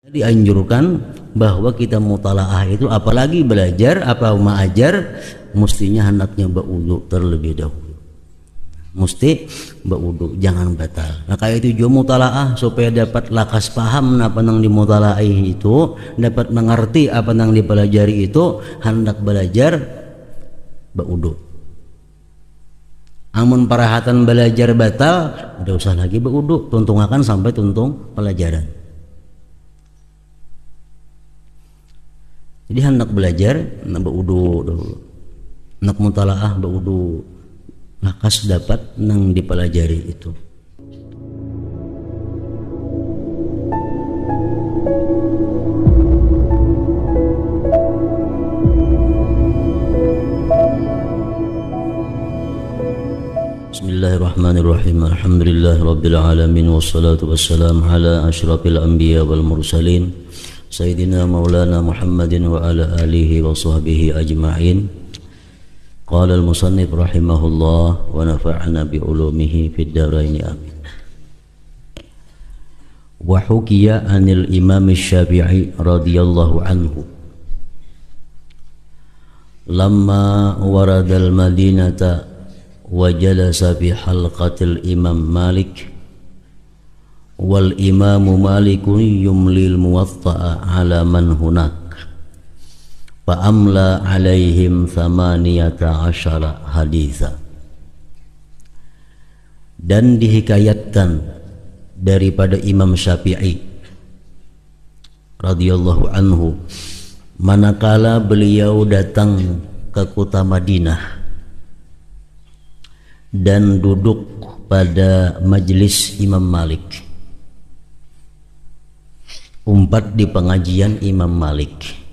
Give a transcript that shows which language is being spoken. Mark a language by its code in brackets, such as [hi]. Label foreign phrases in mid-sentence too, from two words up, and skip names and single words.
[id] Dianjurkan bahwa kita mutalaah itu apalagi belajar apa mengajar mestinya hendaknya berwudu terlebih dahulu, mesti berwudu, jangan batal. Nah kayak itu juga mutalaah supaya dapat lakas paham apa yang dimutalaah itu, dapat mengerti apa yang dipelajari itu, hendak belajar berwudu. [bjn] Amun parahatan belajar batal, tidak usah lagi berwudu, tuntung akan sampai tuntung pelajaran. Jadi hendak belajar, hendak berwudu dulu, hendak mutalaah berwudu, lakas dapat nang dipelajari itu. [ar] بسم الله الرحمن الرحيم. الحمد لله رب العالمين والصلاة والسلام على أشرف الأنبياء والمرسلين سيدنا ومولانا محمد وعلى آله وصحبه أجمعين. قال المصنف رحمه الله ونفعنا بعلومه في الدارين آمين. وحكي عن الإمام الشافعي رضي الله عنه لما ورد المدينة وجلس في حلقة الإمام مالك والإمام مالك يملي الموطأ على من هناك فأملى عليهم 18 حديثا. [id] Dan dihikayatkan daripada Imam Syafi'i [ar] رضي الله عنه [id] manakala beliau datang ke kota Madinah dan duduk pada majlis Imam Malik, umpat di pengajian Imam Malik.